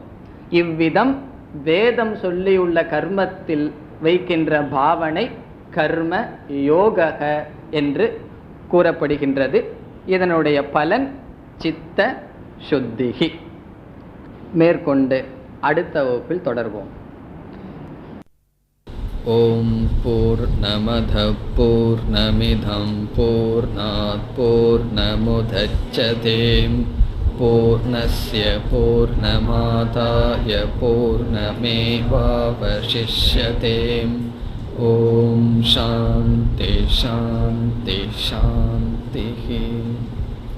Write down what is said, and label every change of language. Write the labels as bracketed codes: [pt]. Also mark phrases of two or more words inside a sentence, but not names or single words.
[ta] இவ்விதம் வேதம் சொல்லியுள்ள கர்மத்தில் வைக்கின்ற பாவனை கர்ம யோக என்று கூறப்படுகின்றது. இதனுடைய பலன் சித்த சுத்திகி. மேற்கொண்டு அடுத்த வகுப்பில் தொடர்வோம். [sa] ॐ पूर्णमदः पूर्णमिदं पूर्णात् पूर्णमुदच्यते पूर्णस्य पूर्णमादाय पूर्णमेवावशिष्यते. ॐ शान्तिः शान्तिः शान्तिः.